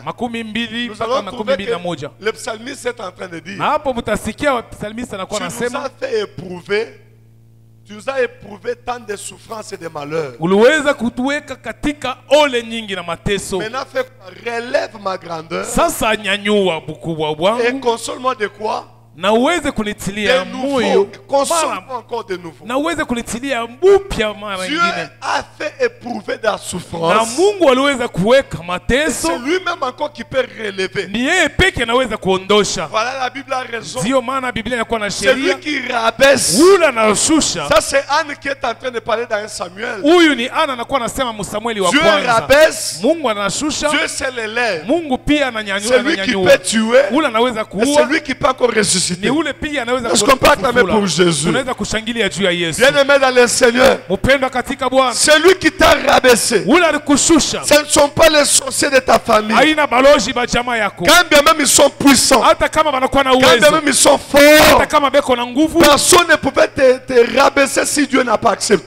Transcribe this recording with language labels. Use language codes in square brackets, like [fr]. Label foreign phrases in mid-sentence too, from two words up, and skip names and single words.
[fr] Nous allons trouver que le psalmiste est en train de dire, tu nous as fait éprouver. Tu nous as éprouvé tant de souffrances et de malheurs. Maintenant, relève ma grandeur. Et console-moi de quoi? [sw] Na uweze kunitilia moyo [fr] encore de nouveau. [sw] Na uweze kunitilia mpya mara nyingine. [fr] Dieu a fait éprouver la souffrance. [sw] Na Mungu aliweza kuweka mateso. [fr] C'est lui-même encore qui peut relever. [sw] Ni yeye peke anaweza kuondosha. [fr] Voilà, la Bible a raison. [sw] Ndio maana Biblia inakuwa na sheria. [fr] Celui qui rabaisse. [sw] Ule anashusha. [fr] Ça c'est Anne qui est en train de parler dans 1 Samuel. [sw] Huyu ni Anna anakuwa anasema mu Samueli wa kwanza. [fr] Dieu rabaisse. [sw] Mungu anashusha. [fr] Dieu c'est l'élève. [sw] Mungu pia ananyanyua. [fr] Celui qui peut tuer. [sw] Ule anaweza kuua. [fr] Celui qui peut encore ressusciter. Est-ce qu'on peut acclamer pour Jésus? Bien-aimé dans le Seigneur, celui qui t'a rabaissé, ce ne sont pas les sorciers de ta famille. Quand bien même ils sont puissants, quand bien même ils sont forts, personne ne pouvait te rabaisser si Dieu n'a pas accepté.